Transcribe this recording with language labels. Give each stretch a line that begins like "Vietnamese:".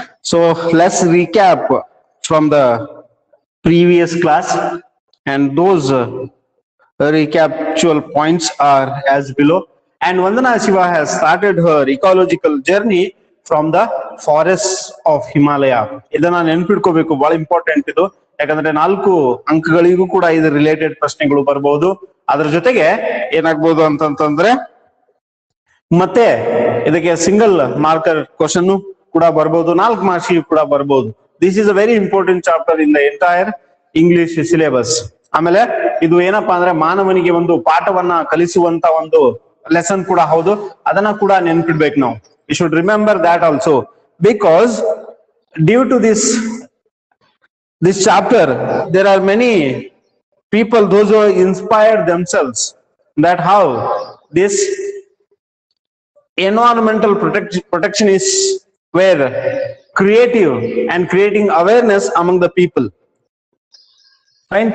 English: So let's recap from the previous class, and those recapitual points are as below. And Vandana Shiva has started her ecological journey from the forests of Himalaya.
Kannada: ಇದನ್ನ ನೆನಪಿಟ್ಕೋಬೇಕು, ಬಹಳ important ಇದು. ಯಾಕಂದ್ರೆ 4 ಅಂಕಗಳಿಗೂ ಕೂಡ ಇದು related ಪ್ರಶ್ನೆಗಳು ಬರಬಹುದು. ಅದರ ಜೊತೆಗೆ ಏನಾಗಬಹುದು ಅಂತಂದ್ರೆ ಮತ್ತೆ ಇದಕ್ಕೆ ಸಿಂಗಲ್ ಮಾರ್ಕರ್ ಕ್ವಶನ್ ಕೂಡ ಬರಬಹುದು, 4 ಮಾರ್ಕ್ಸ್ ಕೂಡ ಬರಬಹುದು.
English: This is a very important chapter in the entire English syllabus.
Kannada: ಆಮೇಲೆ ಇದು ಏನಪ್ಪಾ ಅಂದ್ರೆ ಮಾನವನಿಗೆ ಒಂದು ಪಾಠವನ್ನ ಕಲಿಸುವಂತ ಒಂದು ಲೆಸನ್ ಕೂಡ ಹೌದು. ಅದನ್ನ ಕೂಡ ನೆನಪಿಡ್ಬೇಕು ನಾವು.
English: You should remember that also, because due to this chapter there are many people, those who inspired themselves, that how this environmental protectionists were creative and creating awareness among the people. Fine.